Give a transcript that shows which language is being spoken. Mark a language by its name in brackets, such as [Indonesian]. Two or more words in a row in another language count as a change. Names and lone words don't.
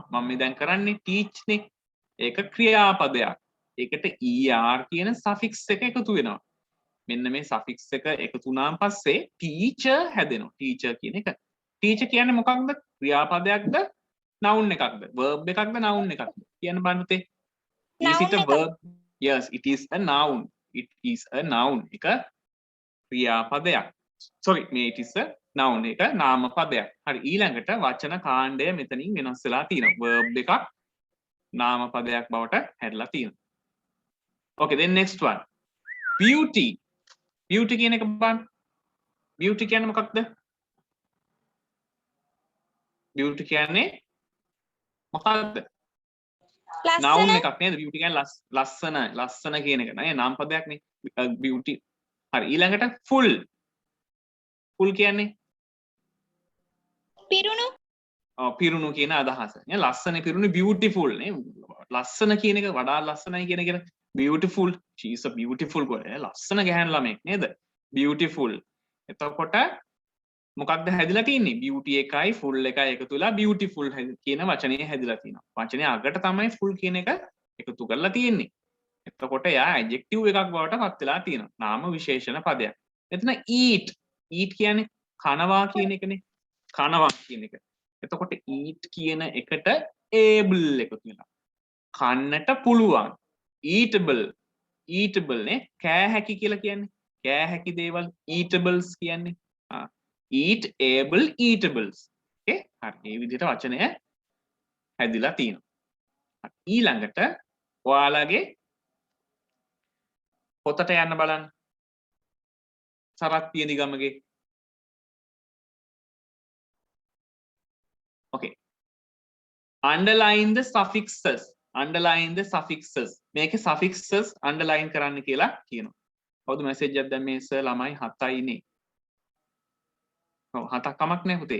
[Sinhala] මම මේ දැන් කරන්නේ teach නේ. ඒක ක්‍රියාපදයක්. ඒකට er කියන suffix එක එකතු වෙනවා. මෙන්න මේ suffix එක එකතු වුණාන් පස්සේ teacher හැදෙනවා. teacher කියන එක. teacher කියන්නේ මොකක්ද? ක්‍රියාපදයක්ද? noun එකක්ද? verb එකක්ද? noun එකක්ද? කියන්න බලන්න පුතේ. [English] Is it a verb? Yes, it is a noun. It is a noun. [Sinhala] එක ක්‍රියාපදයක්. [English] Sorry, it is a noun. [Sinhala] එක නාමපදයක්. හරි. ඊළඟට වචන කාණ්ඩය මෙතනින් වෙනස් වෙලා තියෙනවා. verb එකක් නාමපදයක් බවට හැදලා තියෙනවා. [English] Okay, then next one. Beauty. [Sinhala] Beauty කියන එක බලන්න. Beauty කියන්නේ මොකක්ද? Beauty කියන්නේ මොකක්ද? noun එකක් නේද? Beauty කියන්නේ ලස්සන, ලස්සන කියන එක නේද? නාම පදයක් නේ. Beauty. හරි. ඊළඟට full. full කියන්නේ පිරුණු. පිරුණු කියන අදහස. නේ ලස්සන පිරුණු beautiful නේ. ලස්සන කියන එක වඩා ලස්සනයි කියන එක beautiful. [English] She is a beautiful girl. [Sinhala] ලස්සන ගැහැණු ළමෙක් නේද? beautiful. එතකොට මොකක්ද හැදිලා තින්නේ? beauty එකයි full එකයි එකතු වෙලා beautiful කියන වචනේ හැදිලා තිනවා. වචනේ අගට තමයි full කියන එක එකතු කරලා තියෙන්නේ. එතකොට යා adjective එකක් බවට පත් වෙලා තියෙනවා. නාම විශේෂණ පදයක්. එතන [English] eat. eat [Sinhala] කියන්නේ කනවා කියන එකනේ. කනවා කියන එක. එතකොට eat කියන එකට able එකතු වෙනවා. කන්නට පුළුවන්. eatable. eatable නේ කෑ හැකි කියලා කියන්නේ. කෑ හැකි දේවල් eatables කියන්නේ. [English] eat able eatables. [Sinhala] okay හරි. මේ විදිහට වචනය හැදිලා තියෙනවා. ඊළඟට ඔයාලගේ පොතට යන්න බලන්න. සරත් පියනිගමගේ. [English] okay underline the suffixes. underline the suffixes. [Sinhala] මේකේ [English] suffixes underline [Sinhala] කරන්න කියලා කියනවා. කවුද මැසේජ් එකක් දැම්මේ? සර් ළමයි 7යි නේ. ඔව් 7ක් කමක් නැහැ පුතේ.